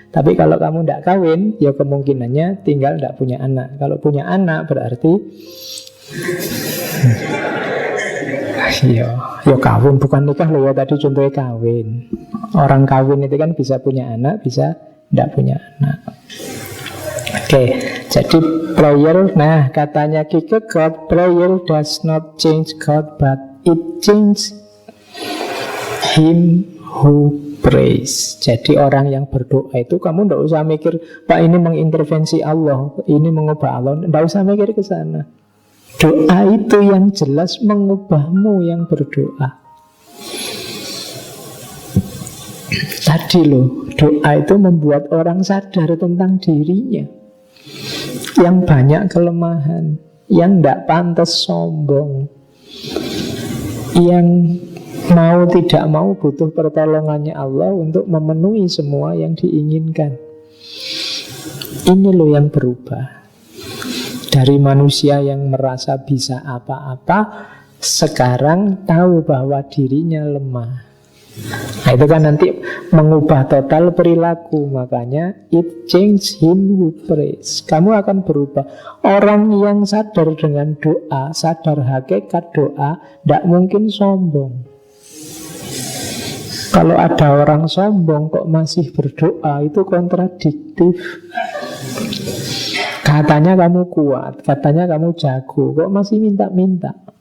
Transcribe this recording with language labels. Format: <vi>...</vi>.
<id>Tapi kalau kamu tidak kawin ya kemungkinannya tinggal tidak punya anak. Kalau punya anak berarti yo kawin, bukan nikah loh ya, tadi contohnya kawin. Orang kawin itu kan bisa punya anak, bisa tidak punya anak. Oke, jadi</id> <en>prayer,</en> <id>nah katanya</id> <en>Kierkegaard, prayer does not change God, but it changes him who prays.</en> <id>Jadi orang yang berdoa itu kamu tidak usah mikir, Pak ini mengintervensi Allah, ini mengubah Allah, tidak usah mikir ke sana. Doa itu yang jelas mengubahmu yang berdoa. Tadi loh, doa itu membuat orang sadar tentang dirinya, yang banyak kelemahan, yang tidak pantas sombong, yang mau tidak mau butuh pertolongannya Allah untuk memenuhi semua yang diinginkan. Ini loh yang berubah. Dari manusia yang merasa bisa apa-apa, sekarang tahu bahwa dirinya lemah. Nah itu kan nanti mengubah total perilaku. Makanya</id> <en>it change him who prays.</en> <id>Kamu akan berubah. Orang yang sadar dengan doa, sadar hakikat doa, tidak mungkin sombong. Kalau ada orang sombong kok masih berdoa, itu kontradiktif. Katanya kamu kuat, katanya kamu jago, kok masih minta-minta.</id>